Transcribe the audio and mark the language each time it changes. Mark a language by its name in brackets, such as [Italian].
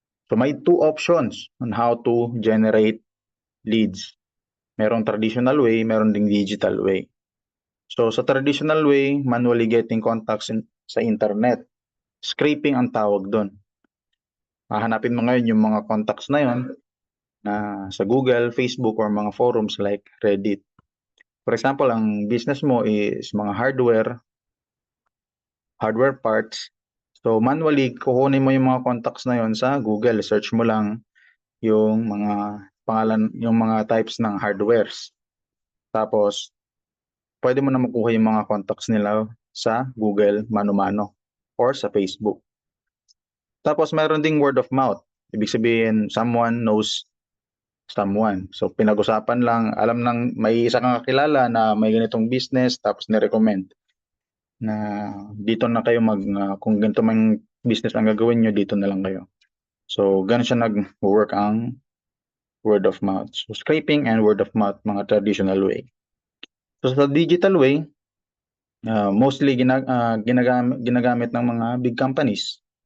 [English] So may two options on how to generate leads. [Filipino] Merong traditional way, meron ding digital way. So sa traditional way, [English] manually getting contacts [Filipino] sa internet. Scraping ang tawag doon. Hahanapin mo ngayon yung mga contacts na yon na sa Google, Facebook, or mga forums like Reddit. For example, ang business mo is mga hardware parts. So manually, kukunin mo yung mga contacts na yon sa Google. Search mo lang yung mga pangalan, yung mga types ng hardwares. Tapos, pwede mo na makuha yung mga contacts nila sa Google mano-mano or sa Facebook. Tapos, meron ding word of mouth. Ibig sabihin, [English] someone knows someone. [Filipino] So, pinag-usapan lang, alam nang may isa kang kakilala na may ganitong business, tapos ni-recommend na dito na kayo kung ganito mang business ang gagawin nyo, dito na lang kayo. So, ganun siya nag-work ang word of mouth. [English] So, scraping and word of mouth, [Filipino] mga [English] traditional way. [Filipino] So, sa digital way, [English] mostly [Filipino] ginagamit ng mga big companies.